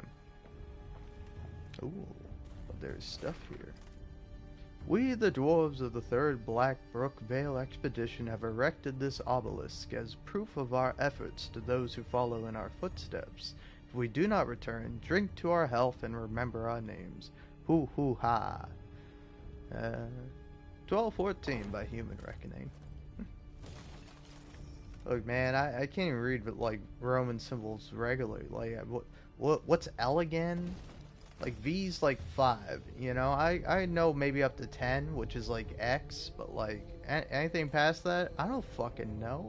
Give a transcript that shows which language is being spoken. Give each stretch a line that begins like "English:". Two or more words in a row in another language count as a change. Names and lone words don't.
English: Ooh, but there's stuff here. We, the dwarves of the 3rd Black Brook Vale expedition, have erected this obelisk as proof of our efforts to those who follow in our footsteps. If we do not return, drink to our health and remember our names. Hoo hoo ha. 1214 by human reckoning. Look, man, I can't even read like Roman symbols regularly. Like, what's L again? Like V's like 5, you know. I know maybe up to 10, which is like X, but like anything past that, I don't fucking know.